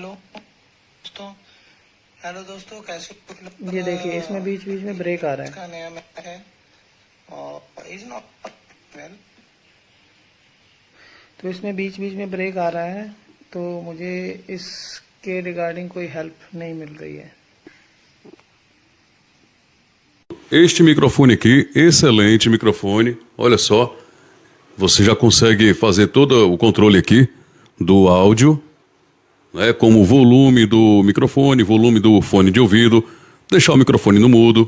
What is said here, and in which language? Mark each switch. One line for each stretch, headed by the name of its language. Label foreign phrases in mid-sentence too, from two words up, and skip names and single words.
Hindi: हेलो दोस्तों कैसे, ये देखिए इसमें बीच बीच में ब्रेक आ रहा है तो इसमें बीच बीच में ब्रेक आ रहा है, तो मुझे इसके रिगार्डिंग कोई हेल्प नहीं मिल रही है।
Portuguese: Este microfone aqui, excelente microfone, olha só, você já consegue fazer todo o controle aqui do áudio, né, como o volume do microfone, volume do fone de ouvido, deixar o microfone no mudo.